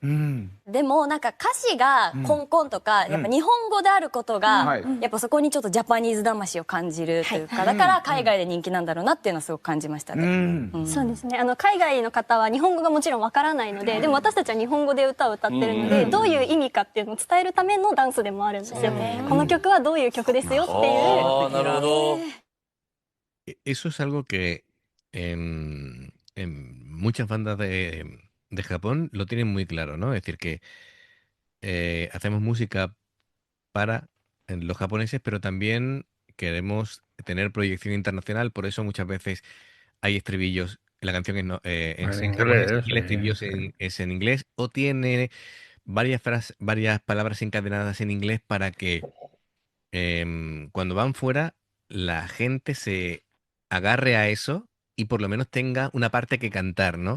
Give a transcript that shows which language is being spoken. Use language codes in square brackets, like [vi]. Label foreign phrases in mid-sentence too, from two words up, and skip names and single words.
[ja] でもなんか歌詞がコンコンとか、やっぱ日本語であることが、やっぱそこにちょっとジャパニーズ魂を感じるというか、だから海外で人気なんだろうなっていうのはすごく感じましたね。そうですね。海外の方は日本語がもちろんわからないので、でも私たちは日本語で歌を歌ってるので、どういう意味かっていうのを伝えるためのダンスでもあるんですよ。この曲はどういう曲ですよっていう。なるほど。 [es] Eso es algo que en muchas bandas de Japón lo tienen muy claro, ¿no? Es decir, que hacemos música para los japoneses, pero también queremos tener proyección internacional, por eso muchas veces hay estribillos, la canción es en japonés y el estribillo es en inglés, o tiene varias palabras encadenadas en inglés para que cuando van fuera la gente se agarre a eso y por lo menos tenga una parte que cantar, ¿no?